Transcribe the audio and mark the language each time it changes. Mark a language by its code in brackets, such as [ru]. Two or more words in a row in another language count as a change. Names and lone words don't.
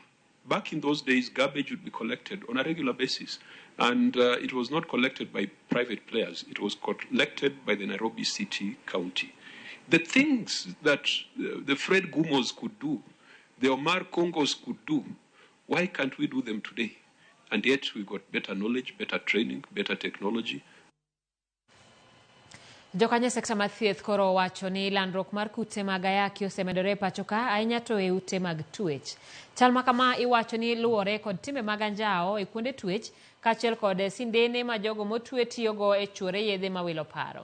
[en] Back in those days, garbage would be collected on a regular basis, and it was not collected by private players. It was collected by the Nairobi City County. The things that the Fred Gumos could do, the Omar Kongos could do, why can't we do them today? And yet we've got better knowledge, better training, better technology. [luo] Jokanye sekta mar thieth koro wacho ni landruok mar kute mag ayaki osemedore pacho ka ahinya to e ute mag twech. Chal ma kama iwacho ni luwore kod timbe mag anjao e kuonde twech kaachiel kod sindene ma jogo motwe tiyogo e chwore yedhe ma wilo paro.